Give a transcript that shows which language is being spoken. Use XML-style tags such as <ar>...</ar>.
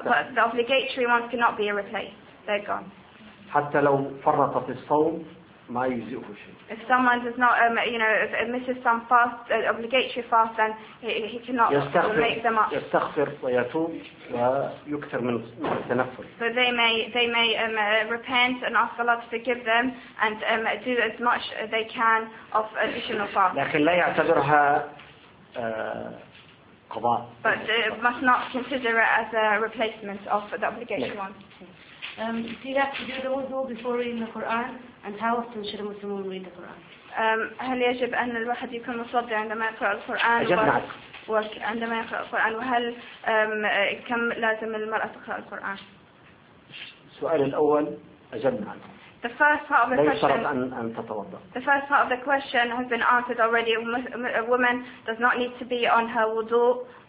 <en>But the obligatory ones cannot be replaced. They're gone.</en> <ar>حتى لو فرط في الصوم ما يجزئه شيء.</ar> <en>If someone does not, you know, if it misses some fast, obligatory fast, then he cannot make them up.</en> <ar>يستغفر ويتوب ويكثر من التنفل.</ar> <en>So they may repent and ask Allah to forgive them and do as much as they can of additional fast.</en> <ar>لكن لا يعتبرها قضاء.</ar> <en>But must not consider it as a replacement of the obligation one. Do you have to do the wudu before reading the Quran, and how often should a Muslim woman read the Quran?</en> <ar>هل يجب أن الواحد يكون مصلى عندما يقرأ القرآن؟ عندما يقرأ القرآن وهل كم لازم المرأة تقرأ القرآن؟ السؤال الأول أجبنا عنه.</ar> <en>The first part of the question.</en> <ar>أن تتوضأ.</ar> <en>The first part of the question has been answered already. A woman does not need to be on her wudu.</en>